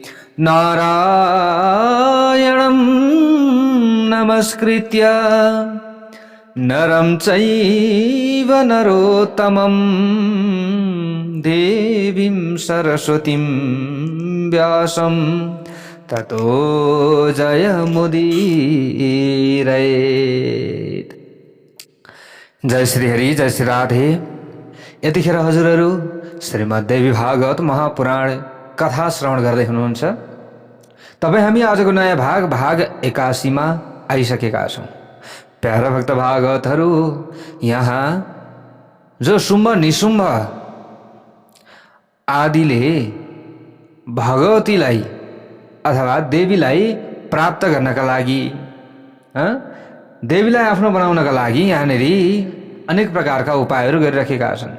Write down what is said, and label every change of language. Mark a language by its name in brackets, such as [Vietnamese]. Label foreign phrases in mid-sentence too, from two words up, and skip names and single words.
[Sanskrit] नारायणं नमस्कृत्य नरं चैव नरोत्तमं देवीं सरस्वतीं व्यासं ततो जयमुदीरयेत्। [Nepali] जय श्री हरि, जय श्री राधे। यतिखेर हजुरहरू श्रीमद्देवी भागवत महापुराण कथा श्रवण गर्दै हुनुहुन्छ। तपाईँ हामी आजको नयाँ भाग 81 मा आइसकेका छौँ। प्यारा भक्त भागवतहरू, यहाँ जो शुम्भ निशुम्भ आदिले भगवतीलाई अथवा देवीलाई प्राप्त गर्नका लागि, देवीलाई आफ्नो बनाउनका लागि यहाँनिर अनेक प्रकारका उपायहरू गरिराखेका छन्।